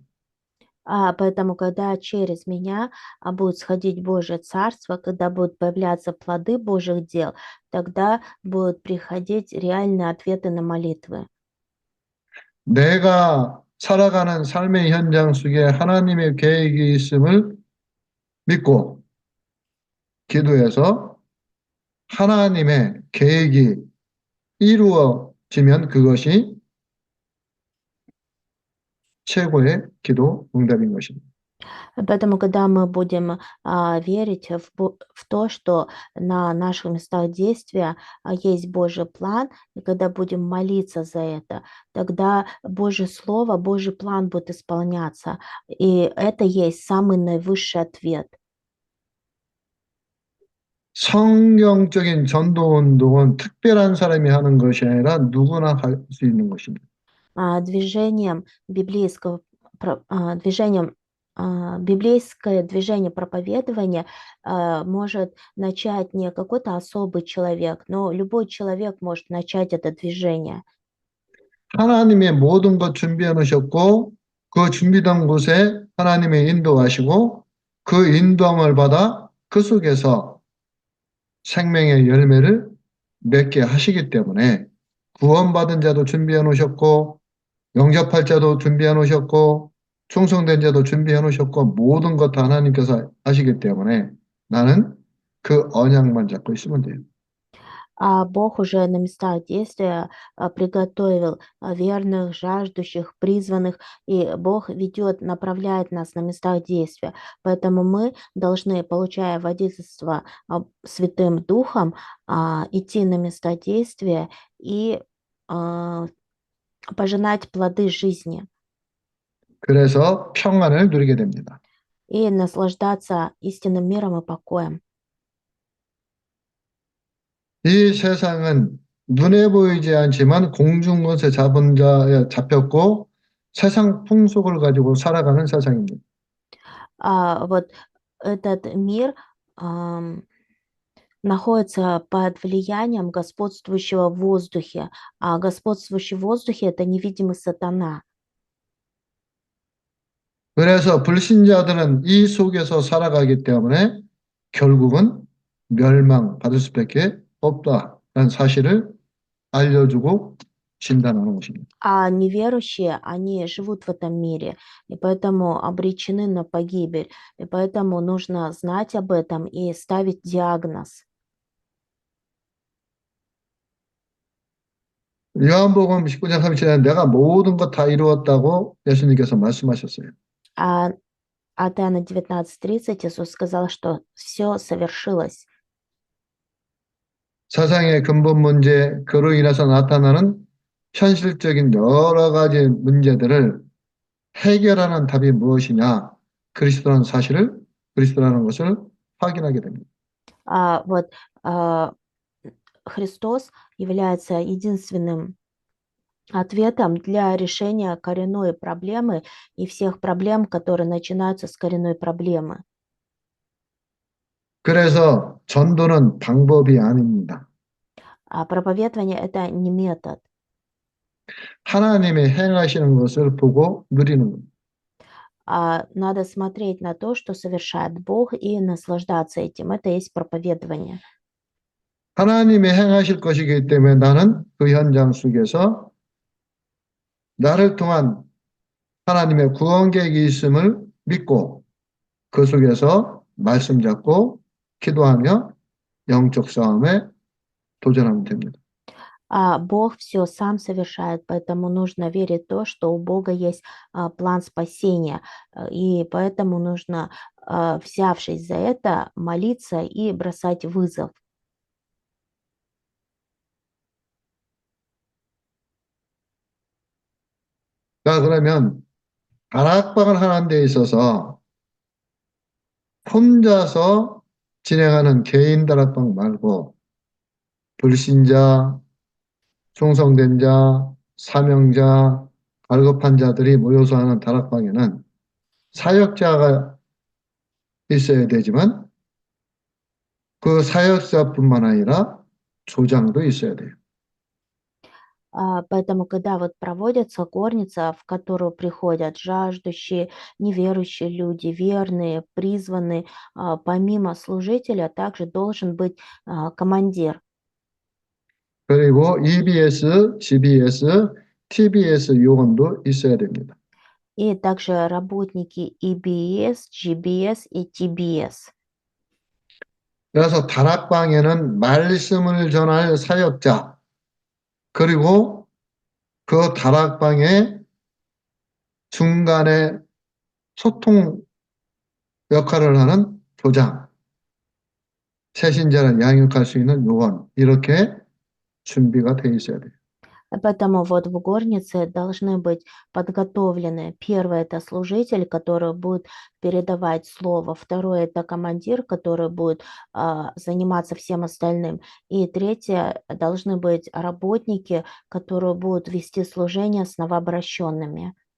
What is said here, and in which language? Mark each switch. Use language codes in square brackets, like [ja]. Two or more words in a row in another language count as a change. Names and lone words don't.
[ru] Поэтому, когда через меня будет сходить Божье Царство, когда будут появляться плоды Божьих дел, тогда будут приходить реальные ответы на молитвы. [ko] 내가 살아가는 삶의 현장 속에 하나님의 계획이 있음을 믿고 기도해서 하나님의 계획이 이루어지면 그것이 최고의 기도 응답인 것입니다. [ru] Поэтому, когда мы будем верить в то, что на наших местах действия есть Божий план, и когда будем молиться за это, тогда Божье Слово, Божий план будет исполняться. И это есть самый наивысший ответ. [ko] 성경적인 전도운동은 특별한 사람이 하는 것이 아니라 누구나 할 수 있는 것입니다. [ru] Движением библейского, библейское движение проповедования может начать не какой-то особый человек, но любой человек может начать это движение. [ko] 하나님의 모든 것 준비해 놓으셨고 그 준비된 곳에 하나님의 인도하시고 그 인도함을 받아 그 속에서 생명의 열매를 맺게 하시기 때문에 구원받은 자도 준비해 놓으셨고 영접할 자도 준비해 놓으셨고 충성된 자도 준비해 놓으셨고 모든 것 다 하나님께서 하시기 때문에 나는 그 언약만 잡고 있으면 돼요. [ru] А Бог уже на местах действия приготовил верных, жаждущих, призванных, и Бог ведет, направляет нас на местах действия. Поэтому мы должны, получая водительство Святым Духом, идти на места действия и а, пожинать плоды жизни [ko] 그래서 평안을 누리게 됩니다. [ru] и наслаждаться истинным миром и покоем. [ko] 이 세상은 눈에 보이지 않지만 공중 것에 잡은 자에 잡혔고 세상 풍속을 가지고 살아가는 세상입니다. [ru] Вот этот мир ам, находится под влиянием господствующего в воздухе, а господствующий в воздухе — это невидимый сатана. [ko] 그래서 불신자들은 이 속에서 살아가기 때문에 결국은 멸망받을 수밖에 없다는 사실을 알려주고 진단하는 것입니다. [ru] А неверующие, они живут в этом мире, и поэтому обречены на погибель, и поэтому нужно знать об этом и ставить диагноз. [ko] 요한복음 19장 37절에 내가 모든 것 다 이루었다고 예수님께서 말씀하셨어요. [ru] А от Иоанна 19:30 Иисус сказал, что все совершилось. [ko] 세상의 근본 문제, 그로 인해서 나타나는 현실적인 여러 가지 문제들을 해결하는 답이 무엇이냐? 그리스도라는 사실을, 그리스도라는 것을 확인하게 됩니다. [ru] Вот а, Христос является единственным ответом для решения коренной проблемы и всех проблем, которые начинаются с коренной проблемы. [ko] 그래서 전도는 방법이 아닙니다. [ru] А проповедование — это не метод. [ko] 하나님의 행하시는 것을 보고 누리는 겁니다. [ru] Надо смотреть на то, что совершает Бог, и наслаждаться этим. Это и есть проповедование. [ko] 하나님의 행하실 것이기 때문에 나는 그 현장 속에서 나를 통한 하나님의 구원 계획이 있음을 믿고 그 속에서 말씀 잡고 기도하며 영적 싸움에 도전하면 됩니다. [ru] Бог все сам совершает, поэтому нужно верить в то, что у Бога есть план спасения, и поэтому нужно, взявшись за это, молиться и бросать вызов. [ko] 자, 그러면 다락방을 하는 데 있어서 혼자서 진행하는 개인 다락방 말고 불신자, 충성된 자, 사명자, 갈급한 자들이 모여서 하는 다락방에는 사역자가 있어야 되지만 그 사역자뿐만 아니라 조장도 있어야 돼요. [ru] Поэтому, когда вот проводится горница, в которую приходят жаждущие, неверующие люди, верные, призванные, помимо служителя также должен быть командир. [ko] 그리고 EBS, GBS, TBS 요원도 있어야 됩니다. [ru] И также работники EBS, GBS и TBS. [ko] 그래서 다락방에는 말씀을 전할 사역자, 그리고 그 다락방의 중간에 소통 역할을 하는 조장, 새신자를 양육할 수 있는 요원, 이렇게 준비가 돼 있어야 돼요. [ru] Поэтому вот в горнице должны быть подготовлены. Первый — это служитель, который будет передавать слово. Второй — это командир, который будет заниматься всем остальным. И третье — должны быть работники, которые будут вести служение с новообращенными.